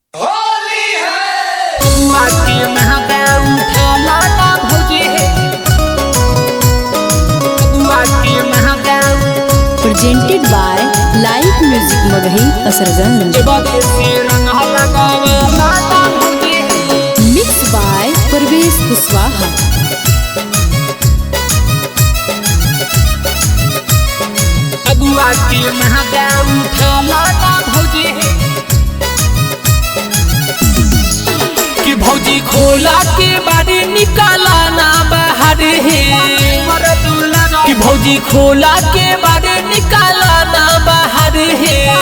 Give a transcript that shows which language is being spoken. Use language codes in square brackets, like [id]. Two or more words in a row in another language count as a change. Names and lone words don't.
[en] Presented by Live Music Maghi Asarganj. Mixed by Parvesh Kuswaha. [bho] कि भौजी खोला के बारे निकाला ना बाहर है कि भौजी खोला के बारे निकाला ना बाहर है